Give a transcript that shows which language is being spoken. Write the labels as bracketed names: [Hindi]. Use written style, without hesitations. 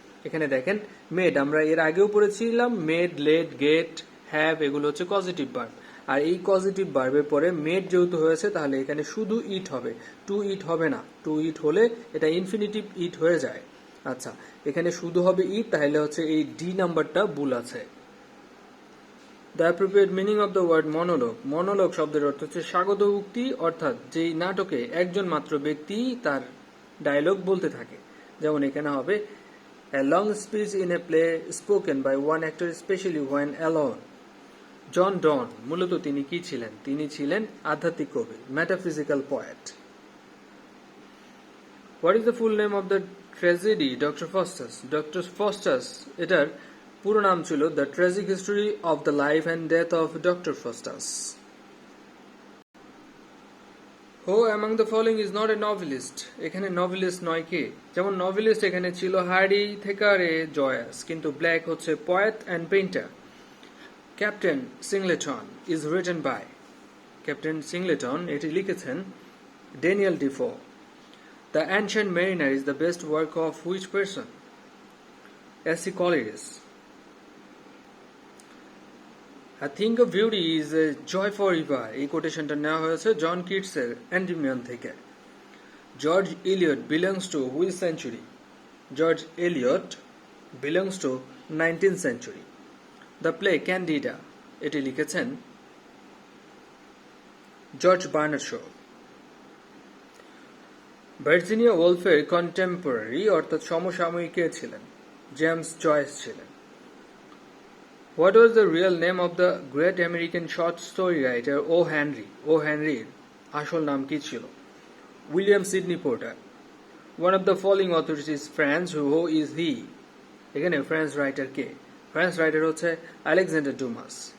[Bangla] এখানে দেখেন মেড, আমরা এর আগেও পড়েছিলাম মেড, লেট, গেট, হ্যাভ এগুলো হচ্ছে পজিটিভ ভার্ব, আর এই পজিটিভ ভার্বের পরে মেড যেহেতু হয়েছে তাহলে এখানে শুধু ইট হবে, টু ইট হবে না। টু ইট হলে এটা ইনফিনিটিভ ইট হয়ে যায়। আচ্ছা, এখানে শুধু হবে ই, তাহলে হচ্ছে এই ডি নাম্বারটা ভুল আছে। The appropriate meaning of the word monologue. Monologue শব্দের অর্থ হচ্ছে স্বাগত উক্তি, অর্থাৎ যেই নাটকে একজন মাত্র ব্যক্তি তার ডায়লগ বলতে থাকে। [English] যেমন এখানে হবে a long speech in a play spoken by one actor especially when alone. [Bangla] জন ডন মূলত তিনি কি ছিলেন? তিনি ছিলেন আধ্যাত্মিক কবি, metaphysical poet. [English] What is the full name of the tragedy Doctor Faustus? Doctor Faustus এটার পুরো নাম ছিল the tragic history of the life and death of Doctor Faustus. Who among the following is not a novelist. এখানে novelist নয় কে? [Bangla] যেমন novelist এখানে ছিল হার্ডি থেকারে জয়াস, কিন্তু ব্ল্যাক হচ্ছে poet and painter. Captain সিংলেটন is written by. Captain সিংলেটন এটি লিখেছেন Daniel Defoe. [English] The Ancient Mariner is the best work of which person? S T Coleridge. I think of beauty is a joy for ever. [Bangla] এই কোটেশনটা নেওয়া হয়েছে জন কিটসের এন্ডিমিয়ন থেকে। George Elliot belongs to which century? [English] George Eliot belongs to 19th century. [Bangla] The play candida এটি লিখেছেন George Bernard show. Virginia ওলফের contemporary অর্থাৎ সমসাময়িক কে ছিলেন? James Joyce ছিলেন। [English] What was the real name of the great American short story writer O. Henry? O. [Bangla] Henry আসল নাম কি ছিল? William Sydney porter. [English] One of the following authors is France. Who is he? এখানে French writer কে? [Bangla] French writer হচ্ছে Alexander Dumas.